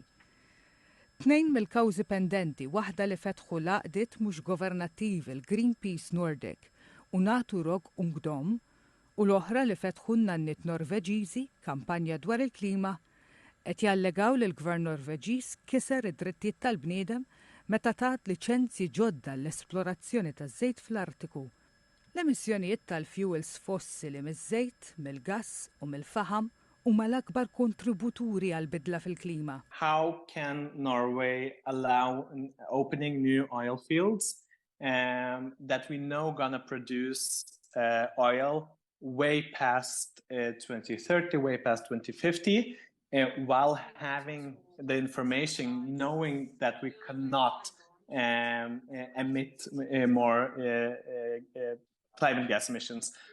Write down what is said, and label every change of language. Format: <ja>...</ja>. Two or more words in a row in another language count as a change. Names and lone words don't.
<mt>2 mill-kawżi pendenti, waħda li fetħu laqdiet mhux governattivi l-Greenpeace Nordic u Naturog Ungdom u l-oħra li fetħu n-nannit Norveġiżi, kampanja dwar il-klima, qed jallegaw li l-Gvern Norveġiż kiser id-drittijiet tal-bniedem meta tat liċenzji ġodda l-esplorazzjoni taż-żejt fl-Artiku. L-emissjonijiet tal-fuels fossili miż-żejt, mill-gass u mill-faħam huma l-akbar kontributuri għal bidla fil-klima.</mt> <en>How can Norway allow opening new oil fields that we know gonna produce oil way past 2030, way past 2050, while having the information, knowing that we cannot emit more climate gas emissions.</en>